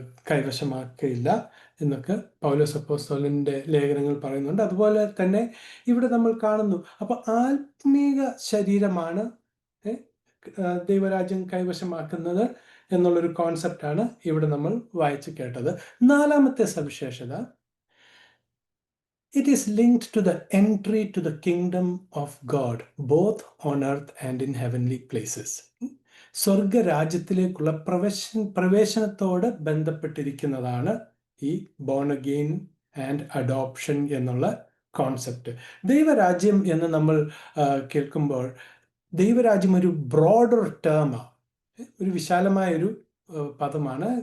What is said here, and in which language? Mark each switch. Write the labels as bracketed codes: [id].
[ml] കൈവശമാക്കിയില്ല എന്നൊക്കെ പൗലോസ് അപ്പോസ്തലന്റെ ലേഖനങ്ങൾ പറയുന്നുണ്ട്. അതുപോലെ തന്നെ ഇവിടെ നമ്മൾ കാണുന്നു. അപ്പൊ ആത്മീക ശരീരമാണ് ദൈവരാജ്യം കൈവശമാക്കുന്നത് എന്നുള്ളൊരു കോൺസെപ്റ്റാണ് ഇവിടെ നമ്മൾ വായിച്ചു കേട്ടത്. നാലാമത്തെ സവിശേഷത, [en] it is linked to the entry to the kingdom of God, both on earth and in heavenly places. [ml] സ്വർഗരാജ്യത്തിലേക്കുള്ള പ്രവേശനത്തോട് ബന്ധപ്പെട്ടിരിക്കുന്നതാണ് ഈ [en] born again and adoption [ml] എന്നുള്ള കോൺസെപ്റ്റ്. ദൈവരാജ്യം എന്ന് നമ്മൾ കേൾക്കുമ്പോൾ ദൈവരാജ്യം ഒരു ബ്രോഡർ ടേമാണ്, ഒരു വിശാലമായൊരു പദമാണ്.